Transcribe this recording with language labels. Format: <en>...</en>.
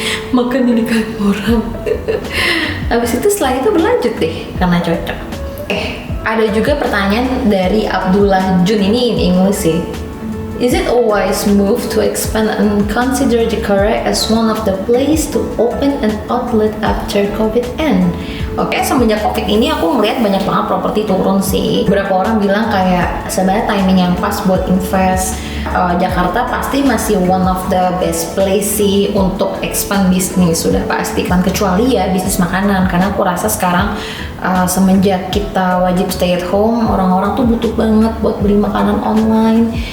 <id>Makan di nikahan orang. Habis itu setelah itu berlanjut deh, karena cocok. Ada juga pertanyaan dari Abdullah Jun, ini</id> <en>in English</en> <id>sih.</id> <en>Is it a wise move to expand and consider Jakarta as one of the place to open an outlet after COVID end?</en> <id>Oke, semenjak COVID ini aku ngeliat banyak banget properti turun sih. Beberapa orang bilang kayak sebenarnya timing yang pas buat invest. Jakarta pasti masih</id> <en>one of the best place</en> <id>sih untuk expand bisnis, sudah pasti kan, kecuali ya bisnis makanan, karena aku rasa sekarang semenjak kita wajib</id> <en>stay at home,</en> <id>orang-orang tuh butuh banget buat beli makanan online.</id>